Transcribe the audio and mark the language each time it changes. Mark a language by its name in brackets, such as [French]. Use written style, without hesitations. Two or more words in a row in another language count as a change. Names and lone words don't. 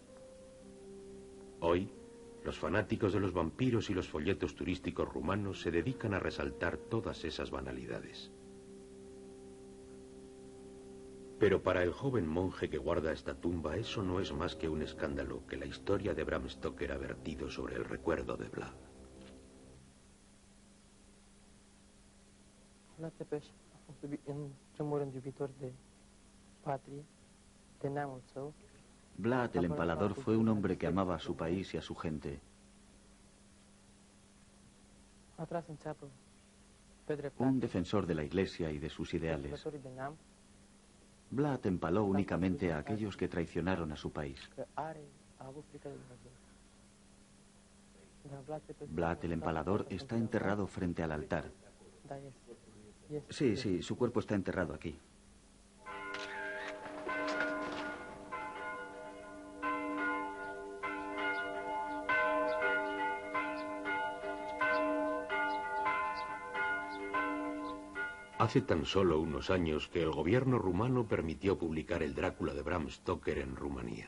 [Spanish] Hoy, los fanáticos de los vampiros y los folletos turísticos rumanos se dedican a resaltar todas esas banalidades. Pero para el joven monje que guarda esta tumba, eso no es más que un escándalo que la historia de Bram Stoker ha vertido sobre el recuerdo de Vlad. [Romanian] Vlad Tepes a fost, în primul rând, iubitor de patrie, de neamul său. [Spanish] Vlad el Empalador fue un hombre que amaba a su país y a su gente. [Romanian] A tras în țeapă pe [Spanish] Un [Romanian] dreptate. [Spanish] defensor de la Iglesia y de sus ideales. [Romanian] Iubitorii de neam, [Spanish] Vlad empaló únicamente a aquellos que traicionaron a su país. [Romanian] că a avut frică de Dumnezeu. Dar Vlad Tepes [Spanish] Vlad el Empalador está enterrado frente al altar. [Romanian] Da, este. [Spanish] Sí, sí, su cuerpo está enterrado aquí. Hace tan solo unos años que el gobierno rumano permitió publicar el Drácula de Bram Stoker en Rumanía.